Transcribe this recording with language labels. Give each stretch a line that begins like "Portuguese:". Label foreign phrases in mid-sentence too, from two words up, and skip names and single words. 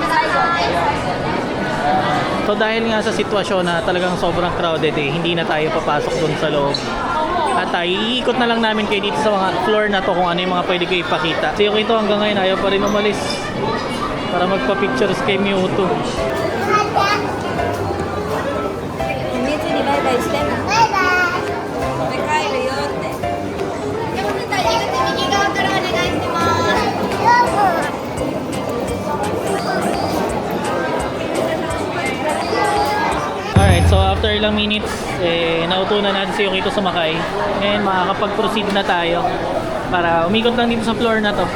Filipino: So dahil nga sa sitwasyon na talagang sobrang crowded eh, hindi na tayo papasok dun sa loob. At iikot na lang namin kayo dito sa mga floor na to kung ano yung mga pwede kayo ipakita. So yung ito hanggang ngayon ayaw pa rin umalis para magpa-pictures kay Mewtwo.
Japanese: 秘密にバイバイしてで帰るよって
English: Alright, so after
Filipino: ilang minutes, nauto na natin si Yukito sumakay. And makakapag-proceed na tayo para umikot lang dito sa floor na to.